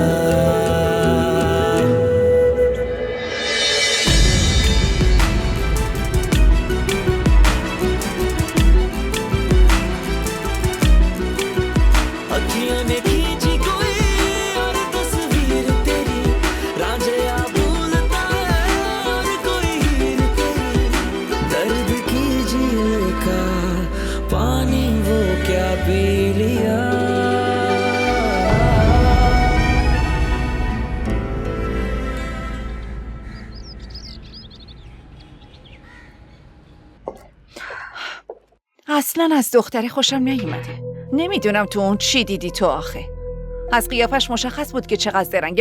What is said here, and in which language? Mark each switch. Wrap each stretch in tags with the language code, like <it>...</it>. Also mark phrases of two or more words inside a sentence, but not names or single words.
<hi>अखियों ने खींची कोई और तस्वीर तेरी, रांझिया भूलता है और कोई हीर तेरी, दर्द की झील का पानी वो क्या पी लिया।</hi> <fa>اصلا از دختره خوشم نیومده. نمیدونم تو اون چی دیدی تو آخه. از قیافش مشخص بود که چقدر درنگه.</fa>